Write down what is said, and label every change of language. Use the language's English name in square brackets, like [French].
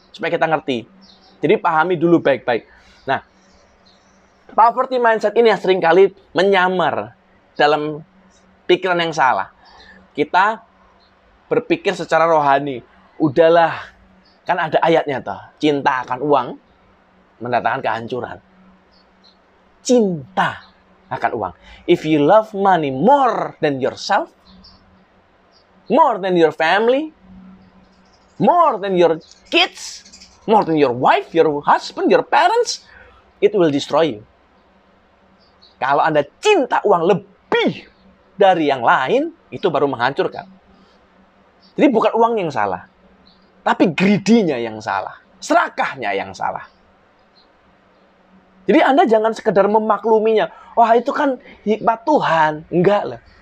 [Indonesian] Supaya kita ngerti. Jadi pahami dulu baik-baik. Nah, poverty mindset ini yang seringkali menyamar dalam pikiran yang salah. Kita berpikir secara rohani. Udahlah, kan ada ayatnya toh. Cinta akan uang mendatangkan kehancuran. Cinta akan uang. [English] If you love money more than yourself, more than your family, more than your kids, more than your wife, your husband, your parents, it will destroy you. [Indonesian] Kalau Anda cinta uang lebih dari yang lain, itu baru menghancurkan. Jadi bukan uang yang salah, tapi greedy-nya yang salah, serakahnya yang salah. Jadi Anda jangan sekedar memakluminya. Wah, itu kan hikmat Tuhan. Enggak lah.